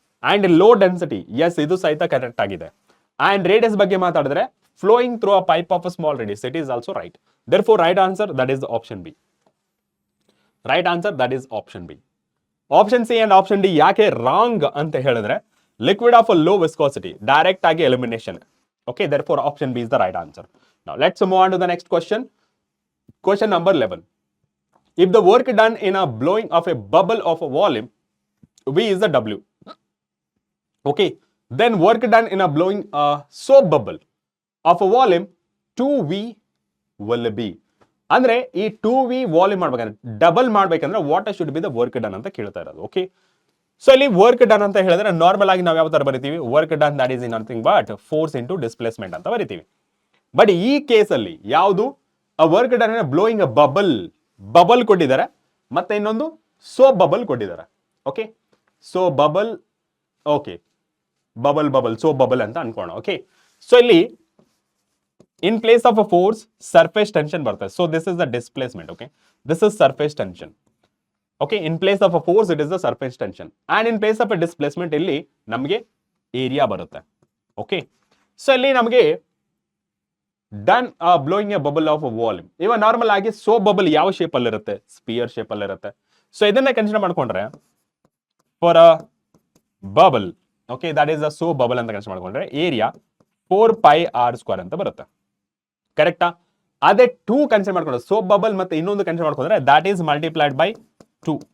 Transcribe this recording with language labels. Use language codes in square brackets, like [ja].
[kn] And low density, S, ಇದು ಸಹಿತ correct ಆಗಿದೆ. ಅಂಡ್ ರೇಡಿಯಸ್ ಬಗ್ಗೆ ಮಾತಾಡಿದ್ರೆ [en] Flowing through a pipe of a small radius, it is also right. Therefore right answer that is option B. Right answer that is option B. [kn] Option C and option D ಯಾಕೆ wrong ಅಂತ ಹೇಳಿದ್ರೆ [en] liquid of a low viscosity, [kn] direct ಆಗಿ elimination. [en] Okay, therefore option B is the right answer. Now let's move on to the next question. Question number 11. If the work done in a blowing of a bubble of a volume, V is the W. Okay, then work done in a blowing a soap bubble of a volume 2V will be. [kn] ಅಂದ್ರೆ ಈ 2V volume ಮಾಡ್ಬೇಕಂದ್ರೆ double ಮಾಡ್ಬೇಕಂದ್ರೆ [en] what should be the work done [kn] ಅಂತ ಕೇಳ್ತಾ ಇರೋದು. Okay, so ಇಲ್ಲಿ work done ಅಂತ ಹೇಳಿದ್ರೆ ನಾರ್ಮಲ್ ಆಗಿ ನಾವು ಯಾವ ತರ ಬರಿತೀವಿ? [en] work done that is nothing but force into displacement [kn] ಅಂತ ಬರಿತೀವಿ. ಬಟ್ ಈ ಕೇಸಲ್ಲಿ ಯಾವುದು? ವರ್ಕ್ ಡನ್ ಬ್ಲೋಯಿಂಗ್ ಅ ಬಬಲ್ ಕೊಟ್ಟಿದ್ದಾರೆ, ಮತ್ತೆ ಇನ್ನೊಂದು ಸೋಪ್ ಬಬಲ್ ಕೊಟ್ಟಿದ್ದಾರೆ. Okay, so bubble, okay, bubble soap bubble ಅಂತ ಅನ್ಕೋಣ. ಓಕೆ, ಸೊ ಇಲ್ಲಿ [en] in place of a force surface tension [kn] ಬರ್ತದೆ. [en] so this is the displacement. okay, this is surface tension. okay, in place of a force it is the surface tension and in place of a displacement [kn] ಇಲ್ಲಿ ನಮಗೆ area ಬರುತ್ತೆ. [en] okay, so [kn] ಇಲ್ಲಿ ನಮಗೆ [en] done blowing a bubble of a volume. [kn] ಇವಾಗ normal ಆಗಿ soap bubble ಯಾವ shape ಅಲ್ಲಿ ಇರುತ್ತೆ? ಸ್ಪಿಯರ್ ಶೇಪ್ ಅಲ್ಲಿ ಇರುತ್ತೆ. ಸೊ ಇದನ್ನ ಕನ್ಸಿಡರ್ ಮಾಡ್ಕೊಂಡ್ರೆ for a bubble, okay, [en] that is a soap bubble [kn] ಅಂತ ಕನ್ಸಿಡರ್ ಮಾಡ್ಕೊಂಡ್ರೆ ಏರಿಯಾ 4πr² ಅಂತ ಬರುತ್ತೆ. ಕರೆಕ್ಟಾ? ಅದೇ 2 ಕನ್ಸಿಡರ್ ಮಾಡ್ಕೊಂಡ್ರೆ ಸೋಪ್ ಬಬಲ್ ಮತ್ತೆ ಇನ್ನೊಂದು ಕನ್ಸಿಡರ್ ಮಾಡ್ಕೊಂಡ್ರೆ [en] That is multiplied by 2.